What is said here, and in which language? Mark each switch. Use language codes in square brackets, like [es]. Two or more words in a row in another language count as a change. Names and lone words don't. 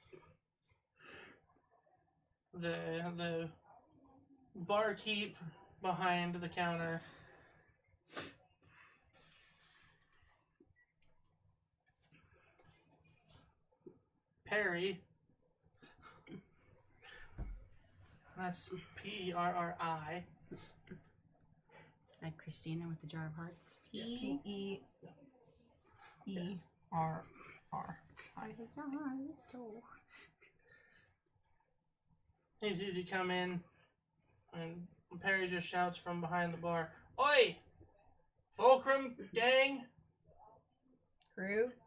[en] The barkeep behind the counter Perry. That's Perri. Like Christina with the jar of hearts. P-E-E-R-R. He sees you come in, and Perry just shouts from behind the bar, "Oi! Fulcrum gang!" Crew?